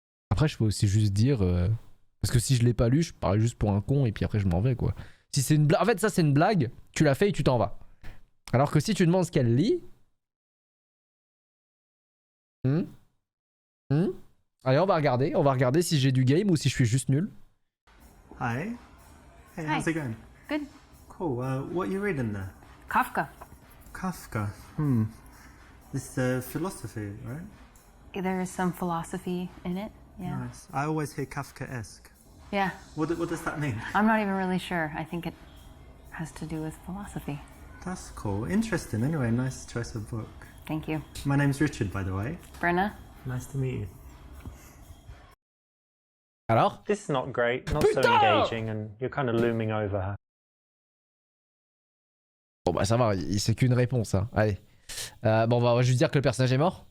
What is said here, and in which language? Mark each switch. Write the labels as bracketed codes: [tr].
[fr] Après, je peux aussi juste dire... Parce que si je l'ai pas lu, je parais juste pour un con et puis après je m'en vais, quoi. Si c'est une blague... En fait, ça c'est une blague, tu l'as fait et tu t'en vas. Alors que si tu demandes ce qu'elle lit... Allez, on va regarder si j'ai du game ou si je suis juste nul. [en] Hi. Hey, how's it going? Good. Cool. What are you reading there? Kafka. Kafka. This philosophy, right? There is some philosophy in it. Yeah. Nice. I always hear Kafka-esque. Yeah. What does that mean? I'm not even really sure. I think it has to do with philosophy. That's cool. Interesting. Anyway, nice choice of book. Thank you. My name's Richard, by the way. Brenna? Nice to meet you. [fr] Alors? [en] This is not great, not so engaging, and you're kind of looming over her. [fr] Bon bah ça va, c'est qu'une réponse, hein. Allez. Bon, on va juste dire que le personnage est mort.